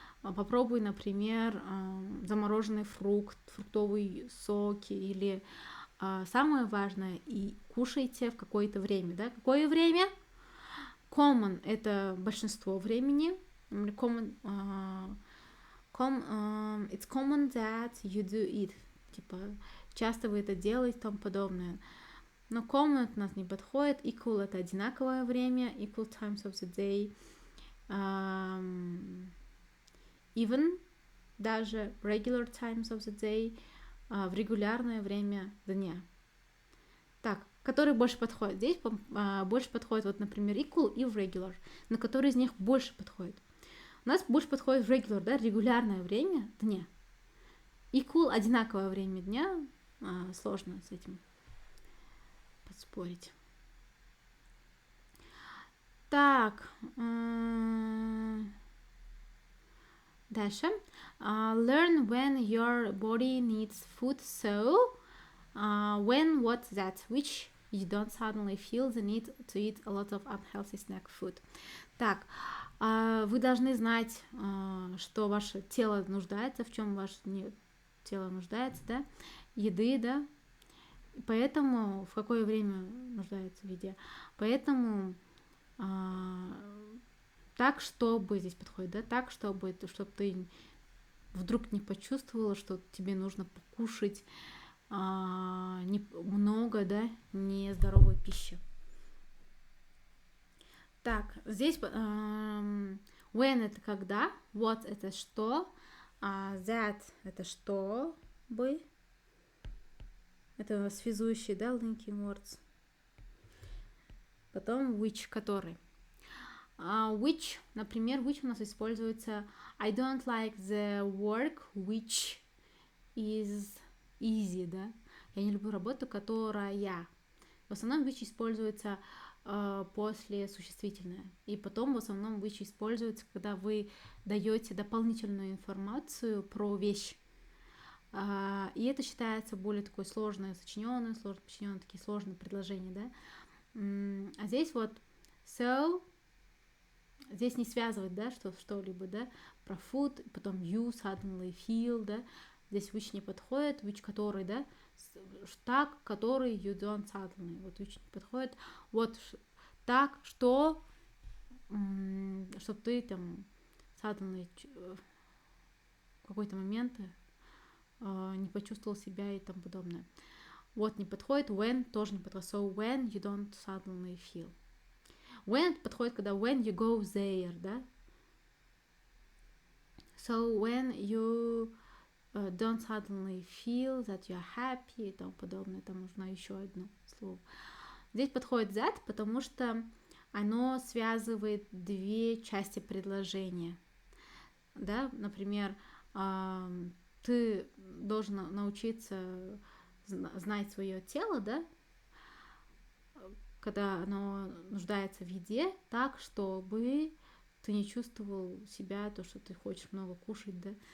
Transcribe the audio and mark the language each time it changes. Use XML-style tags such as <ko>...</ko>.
<ru>Попробуй, например, замороженный фрукт, фруктовые соки или самое важное, и кушайте в какое-то время, да? Какое время? Common — это большинство времени.</ru> <en>Common, it's common that you do it.</en> <ru>Типа, часто вы это делаете и тому подобное. Но common у нас не подходит. Equal — это одинаковое время.</ru> <en>Equal times of the day. Even,</en> <ru>даже</ru> <en>regular times of the day,</en> <ru>в регулярное время дня. Так, который больше подходит? Здесь больше подходит, вот, например, equal и regular. На который из них больше подходит? У нас больше подходит regular, да, регулярное время дня. Equal — одинаковое время дня. Сложно с этим поспорить. Так, дальше.</ru> <en>Learn when your body needs food, so when, what, that, which you don't suddenly feel the need to eat a lot of unhealthy snack food.</en> <ru>Так, вы должны знать, что ваше тело нуждается, в чем ваше тело нуждается, да, еды, да, поэтому в какое время нуждается в еде. Поэтому так, чтобы, здесь подходит, да, так, чтобы ты вдруг не почувствовала, что тебе нужно покушать много, да, нездоровой пищи. Так, здесь when — это когда, what — это что, that — это чтобы, это связующие, да, linking words. Потом which — который. Which, например, which у нас используется</ru> <en>I don't like the work which is easy,</en> <ru>да. Я не люблю работу, которая. В основном which используется после существительное. И потом в основном which используется, когда вы даете дополнительную информацию про вещь. И это считается более такое сложное, сочиненное, сложно подчиненное, такие сложные предложения, да. А здесь вот so, здесь не связывать, да, что-либо, да, про food, потом</ru> <en>you suddenly feel,</en> <ru>да, здесь which не подходит, which который, да, так, который</ru> <en>you don't suddenly,</en> <ru>вот which не подходит, вот так, что, чтобы ты там suddenly в какой-то момент не почувствовал себя и тому подобное. Вот не подходит, when тоже не подходит,</ru> <en>so when you don't suddenly feel.</en> <ru>When подходит, когда</ru> <en>when you go there,</en> <ru>да.</ru> <en>So when you don't suddenly feel that you're happy</en> <ru>и тому подобное, там нужно еще одно слово. Здесь подходит that, потому что оно связывает две части предложения. Да, например, ты должен научиться знать свое тело, да, когда оно нуждается в еде, так, чтобы ты не чувствовал себя, то, что ты хочешь много кушать, да.</ru>